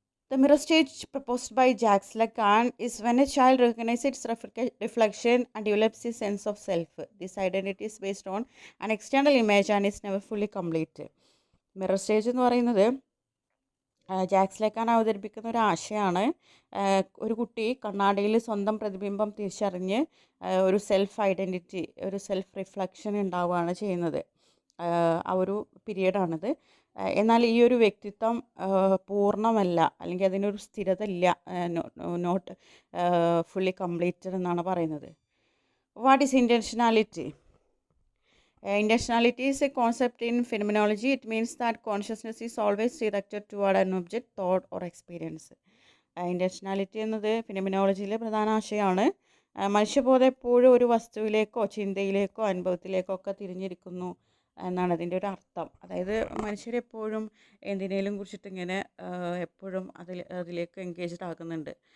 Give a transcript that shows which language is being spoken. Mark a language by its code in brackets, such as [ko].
[en] The mirror stage proposed by Jacques Lacan is when a child recognizes its reflection and develops a sense of self. This identity is based on an external image and is never fully complete. [ml] Mirror stage എന്ന് പറയുന്നത് jacks ലേക്കാൻ അവതരിപ്പിക്കുന്ന ഒരു ആശയമാണ്. ഒരു കുട്ടി കണ്ണാടിയിൽ സ്വന്തം പ്രതിബിംബം തിരിച്ചറിഞ്ഞ് ഒരു സെൽഫ് ഐഡൻറ്റിറ്റി, ഒരു സെൽഫ് റിഫ്ലക്ഷൻ ഉണ്ടാവുകയാണ് ചെയ്യുന്നത്. ആ ഒരു പീരീഡാണിത്. എന്നാൽ ഈ ഒരു വ്യക്തിത്വം പൂർണ്ണമല്ല, അല്ലെങ്കിൽ അതിനൊരു സ്ഥിരത ഇല്ല, [en] not fully completed [ml] എന്നാണ് പറയുന്നത്. [en] What is intentionality? Intentionality is a concept in phenomenology. It means that consciousness is always directed toward an object, thought or experience. [ml] ഇൻറ്റൻഷനാലിറ്റി എന്നത് ഫിനോമിനോളജിയിലെ പ്രധാന ആശയമാണ്. മനുഷ്യബോധം എപ്പോഴും ഒരു വസ്തുവിലേക്കോ ചിന്തയിലേക്കോ അനുഭവത്തിലേക്കോ ഒക്കെ തിരിഞ്ഞിരിക്കുന്നു എന്നാണ് അതിൻ്റെ ഒരു അർത്ഥം. അതായത് മനുഷ്യരെപ്പോഴും എന്തിനേലും കുറിച്ചിട്ട് ഇങ്ങനെ എപ്പോഴും അതിലേക്ക് എൻഗേജ്ഡ് ആകുന്നുണ്ട്.